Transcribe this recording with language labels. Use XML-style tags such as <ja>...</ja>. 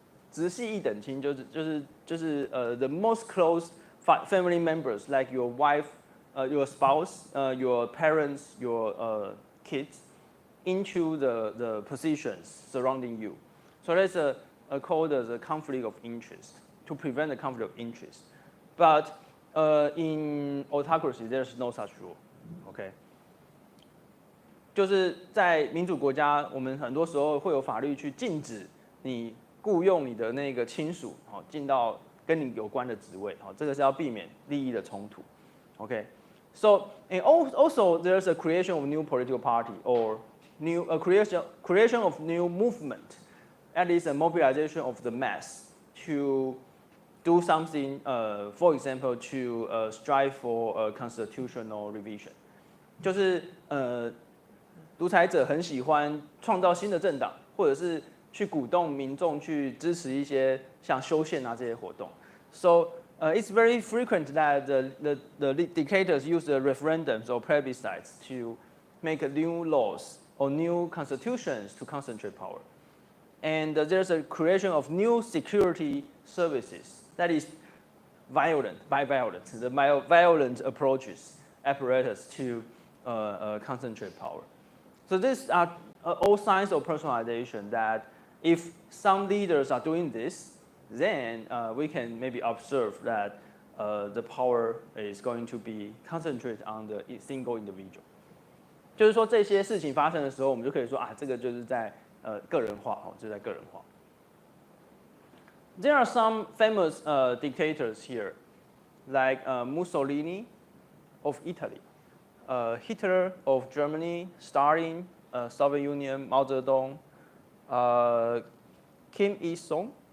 <zh>直系一等亲就是</zh> <en>the most close family members, like your wife, your spouse, your parents, your kids, into the positions surrounding you. So that's called as a conflict of interest, to prevent the conflict of interest. But in autocracy, there's no such rule. Okay.</en> <zh>就是在民主国家，我们很多时候会有法律去禁止你雇佣你的那个亲属，进到跟你有关的职位，这个是要避免利益的冲突。</zh> <en>Okay, so and also there's a creation of new political party or creation of new movement, at least a mobilization of the mass to do something, for example, to strive for a constitutional revision，</en> <zh>就是独裁者很喜欢创造新的政党，或者是去鼓动民众去支持一些像修宪啊这些活动。</zh> <en>So it's very frequent that the dictators use the referendums or plebiscites to make new laws or new constitutions to concentrate power. And there's a creation of new security services that is violent, the violent approaches, apparatus to concentrate power. So these are all signs of personalization that if some leaders are doing this, then we can maybe observe that the power is going to be concentrated on the single individual.</en> <zh>就是说这些事情发生的时候，我们就可以说啊，这个就是在个人化，就在个人化。</zh> <en>There are some famous dictators here, like Mussolini of Italy, Hitler of Germany, Stalin, Soviet Union, Mao Zedong, Kim Il-sung.</en>